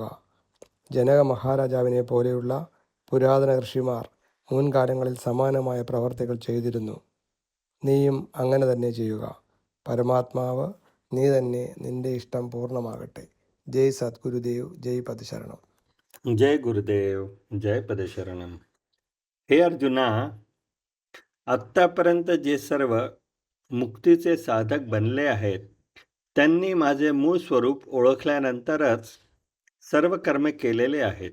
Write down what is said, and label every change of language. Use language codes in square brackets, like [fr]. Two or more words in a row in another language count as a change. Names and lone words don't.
[ml] ജനക മഹാരാജാവിനെ പോലെയുള്ള പുരാതന ഋഷിമാർ മുൻകാലങ്ങളിൽ സമാനമായ പ്രവർത്തികൾ ചെയ്തിരുന്നു. നീയും അങ്ങനെ തന്നെ ചെയ്യുക. പരമാത്മാവ് നീ തന്നെ, നിന്റെ ഇഷ്ടം പൂർണ്ണമാകട്ടെ. [hi] जय सद्गुरुदेव, जय पदशरणम्. जय गुरुदेव जय पदशरणम. [mr] हे अर्जुना, आत्तापर्यंत जे सर्व मुक्तीचे साधक बनले आहेत त्यांनी माझे मूळ स्वरूप ओळखल्यानंतरच सर्व कर्मे केलेले आहेत.